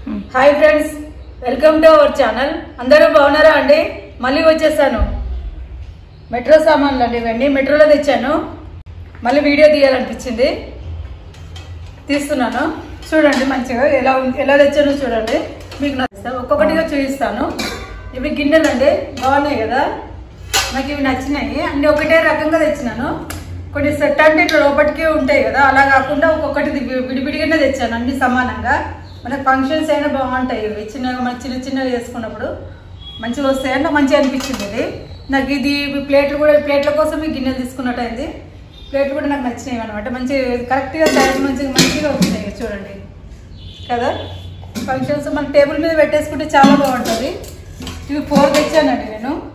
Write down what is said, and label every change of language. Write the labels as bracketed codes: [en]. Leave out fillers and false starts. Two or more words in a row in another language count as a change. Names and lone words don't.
[en] Hi friends welcome to our channel [te] అందరూ బాగున్నారా అండి మళ్ళీ వచ్చేసాను మెట్రో సామాన్లు అండి ఇవన్నీ మెట్రోలో తెచ్చాను మళ్ళీ వీడియో తీయాలనిపించింది తీస్తున్నాను చూడండి మంచిగా ఎలా తెచ్చానో చూడండి మీకు నచ్చుతాయి ఒక్కొక్కటిగా చూపిస్తాను ఇవి గిన్నెలు అండి బాగున్నాయి కదా నాకు ఇవి నచ్చినాయి అన్ని ఒకటే రకంగా తెచ్చినాను కొన్ని సెట్ అంటే ఇట్లా లోపటికి ఉంటాయి కదా అలా కాకుండా ఒక్కొక్కటి విడివిడిగానే తెచ్చాను అన్ని సమానంగా మనకి ఫంక్షన్స్ అయినా బాగుంటాయి ఇవి చిన్న చిన్నగా చేసుకున్నప్పుడు మంచిగా వస్తాయని మంచిగా అనిపించింది ఇది నాకు ఇది ప్లేట్లు కూడా ప్లేట్ల కోసం ఈ గిన్నెలు తీసుకున్నట్టయింది ప్లేట్ కూడా నాకు నచ్చినాయి అన్నమాట మంచి కరెక్ట్గా సైజ్ మంచిగా వచ్చినాయి చూడండి కదా ఫంక్షన్స్ మన టేబుల్ మీద పెట్టేసుకుంటే చాలా బాగుంటుంది ఇవి 4 తెచ్చానండి నేను